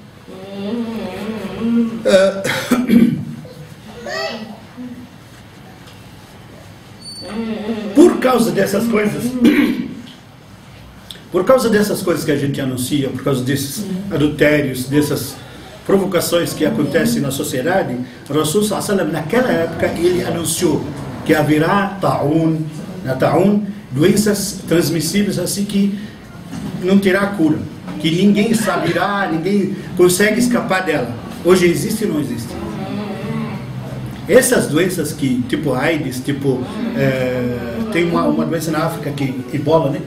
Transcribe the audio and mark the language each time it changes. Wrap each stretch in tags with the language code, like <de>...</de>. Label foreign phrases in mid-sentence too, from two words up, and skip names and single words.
<pt>Por causa dessas coisas que a gente anuncia, por causa desses adultérios, dessas provocações que acontecem na sociedade, o Rasul</pt> <ar>صلى الله عليه وسلم,</ar> <pt>naquela época, ele anunciou que haverá ta'un, doenças transmissíveis assim que não terá cura, que ninguém saberá, ninguém consegue escapar dela. Hoje existe ou não existe? Essas doenças que, tipo AIDS, tipo, tem uma doença na África que Ebola, né?</pt>